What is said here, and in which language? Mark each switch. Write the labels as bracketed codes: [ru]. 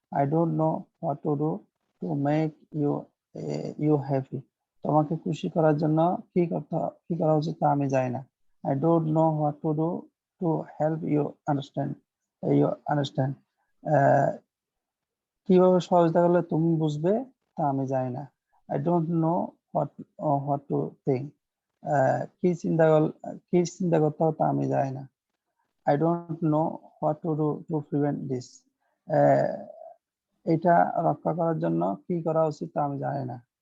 [en] I don't know what to do to make you happy. [bn] তোমাকে খুশি করার জন্য কি করা উচিত তা আমি জানি না। [en] I don't know what to do to help you understand. [bn] কিভাবে সহজতা করলে তুমি বুঝবে তা আমি জানি না। [en] I don't know what to think. [bn] কি চিন্তা করতে হবে তা আমি জানি না। [en] I don't know what to do to prevent this. [bn] এটা রক্ষা করার জন্য কি করা উচিত তা আমি জানি না।